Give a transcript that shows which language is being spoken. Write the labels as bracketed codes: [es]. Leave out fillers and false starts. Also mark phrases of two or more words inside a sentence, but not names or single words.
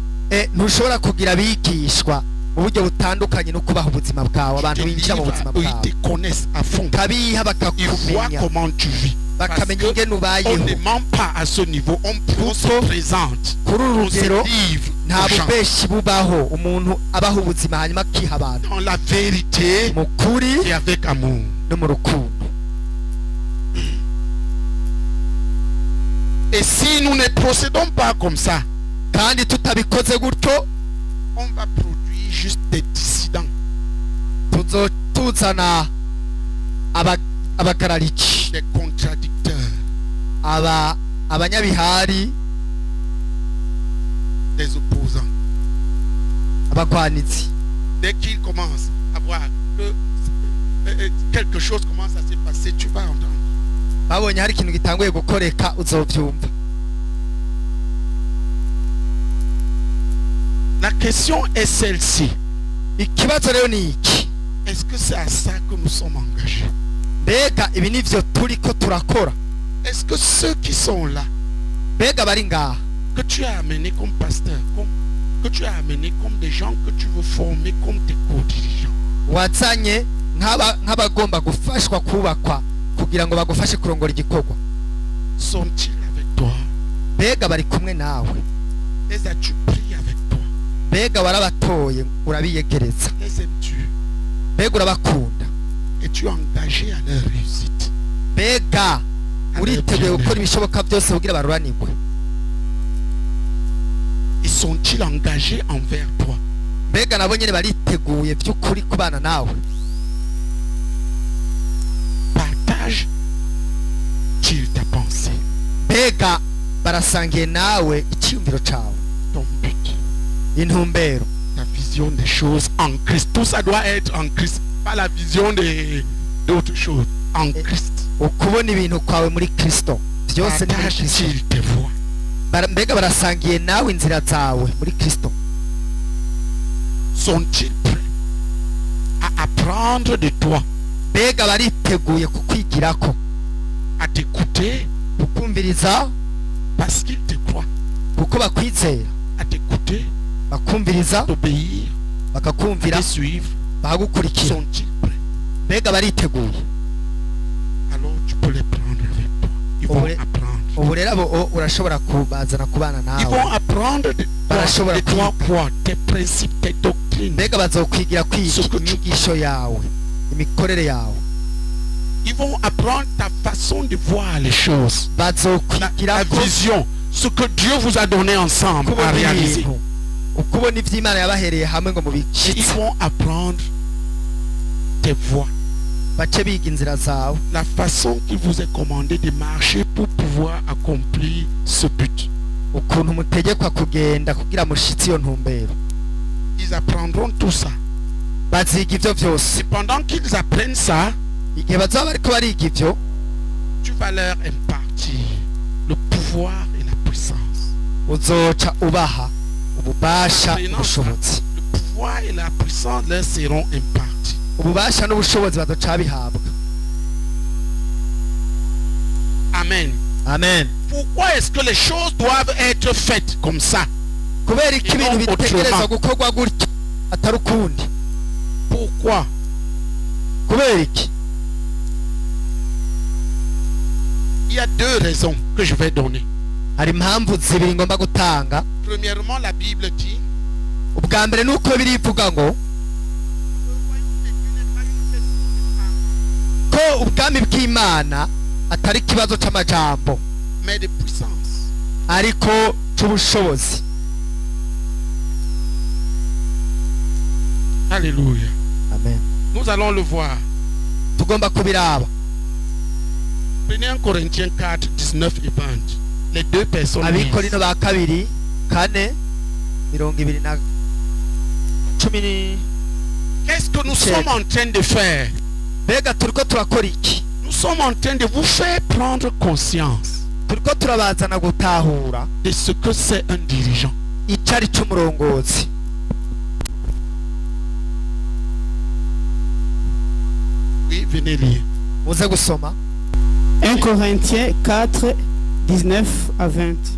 [rn] Ntushobora kugira abigishwa mu buryo butandukanye no kubaha ubuzima bwawe, abantu binjira mu buzima [fr] Ils [rn] bwawe [fr] te connaissent à fond. [rn] kabiha [fr] Ils voient [rn] bakakumenya, [fr] comment tu vis. Parce [rn] bakamenya ingene [fr] qu'on [rn] ubayeho. [fr] ne ment pas à ce niveau. On se présente. [rn] Kuri uru [fr] On se [rn] rugero [fr] livre [rn] nta [fr] aux gens. [rn] bubeshi bubaho, umuntu abaho ubuzima hanyuma akiha abantu [fr] Dans la vérité [rn] mu kuri [fr] et avec amour. [rn] no mu rukundo. [fr] Et si nous ne procédons pas comme ça, [rn] kandi tutabikoze gutyo [fr] on va produire juste des dissidents. [rn] tuzana abagarariki, [fr] Des contradicteurs, [rn] abanyabihari, [fr] des opposants. [rn] abagwanizi. [fr] Dès qu'ils commencent à voir que quelque chose commence à se passer, tu vas entendre. [rn] babonye hari ikintu gitanguye gukoreka uzovyumva. [fr] La question est celle-ci. [rn] Ikibazo rero ni iki, [fr] Est-ce que c'est à ça que nous sommes engagés? [rn] mbega ibi nivyo turiko turakora? [fr] Est-ce que ceux qui sont là, [rn] Mbega bari ngaha [fr] que tu as amenés comme pasteur, que tu as amenés comme des gens que tu veux former comme tes co-dirigeants, [rn] wazanye nk'abagomba gufashwa kubakwa kugira ngo bagufashe kurongora igikorwa, [fr] sont-ils avec toi? [rn] mbega bari kumwe nawe? [fr] Les as-tu pris avec toi? [rn] Mbega warabatoye urabiyegereza? [fr] Les aimes-tu? [rn] Mbega urabakunda? [fr] Es-tu engagé à leur réussite? [rn] Mbega uriteguye gukora ibishoboka byose kugira baruranirwe? [fr] Et sont-ils engagés envers toi? [rn] Mbega nabo nyene bariteguye by'ukuri kubana nawe? [fr] Partage-t-il ta pensée, [rn] Mbega barasangiye nawe icyumviro cawe, [fr] ton but, [rn] intumbero, [fr] ta vision? vision des choses en Christ. Tout ça doit être en Christ, pas la vision d'autres choses. En Christ. [rn] ukubona ibintu kwawe muri Kristo byose ni muri Kristo. [fr] Partagent-ils tes voies? [rn] Mbega barasangiye nawe inzira zawe muri Kristo? [fr] Sont-ils prêts à apprendre de toi, [rn] Mbega bariteguye kukwigirako, [fr] à t'écouter [rn] kukumviriza [fr] parce qu'ils te croient, [rn] kuko bakwizera, [fr] à t'écouter, [rn] bakumviriza, [fr] t'obéir, [rn] bakakumvira, [fr] te suivre? [rn] bakagukurikira? [fr] Sont-ils prêts? [rn] Mbega bariteguye? [fr] Alors tu peux les prendre avec toi. Ils vont Oui. apprendre. [rn] Ubu rero abo urashobora kubazana kubana [fr] Ils [rn] nawe. [fr] vont apprendre de toi quoi? Tes principes, tes doctrines. [rn] Mbega bazokwigira kwiga inyigisho yawe, imikorere yawe. [fr] Ils vont apprendre ta façon de voir les choses. [rn] Bazokwigira [fr] La [rn] ko [fr] vision. Ce que Dieu vous a donné ensemble à [rn] kubona [fr] réaliser. [rn] ibintu, ukubona ivy'Imana yabahereye hamwe ngo [fr] Ils [rn] mubishitse, [fr] vont apprendre tes voies. [rn] bace biga inzira zawe, [fr] La façon qu'il vous est commandé de marcher pour pouvoir accomplir ce but. [rn] ukuntu mutegekwa kugenda kugira mushitse iyo ntumbero. [fr] Ils apprendront tout ça. [rn] Baziga ivyo vyose. [fr] Et pendant qu'ils apprennent ça, [rn] Igihe bazoba bariko bariga ivyo, [fr] tu vas leur impartir le pouvoir et la puissance. [rn] uzoca ubaha ububasha n'ubushobozi. [fr] Le pouvoir et la puissance leur seront impartis. [rn] Ububasha n'ubushobozi bazoca bihabwa. [fr] Amen. [rn] Amen. [fr] Pourquoi est-ce que les choses doivent être faites comme ça? [rn] Kubera iki ibintu [fr] Non, [rn] bitegerezwa [fr] autrement. [rn] gukorwa gutya atari ukundi? [fr] Pourquoi? [rn] Kubera iki? [fr] Il y a deux raisons que je vais donner. [rn] Hari impamvu zibiri ngomba gutanga. [fr] Premièrement, la Bible dit [rn] Ubwa mbere nuko birivuga ngo ko ubwami bw'Imana atari ikibazo c'amajambo, [fr] mais de puissance. [rn] ariko c'ubushobozi. [fr] Alléluia. [rn] Amen. [fr] Nous allons le voir. [rn] Tugomba kubiraba. [fr] Prenez 1 Corinthiens 4, 19 et 20. Les deux personnes. [rn] Abikorino ba kabiri 4:20. [fr] Qu'est-ce que nous C'est- sommes en train de faire? [rn] Mbega turiko turakora iki? [fr] Nous sommes en train de vous faire prendre conscience [rn] Turiko turabazana gutahura [fr] de ce que c'est un dirigeant. [rn] icari c'umurongozi. [fr] Oui, venez lire. [rn] Muze gusoma [fr] 1 Corinthiens 4, 19 à 20.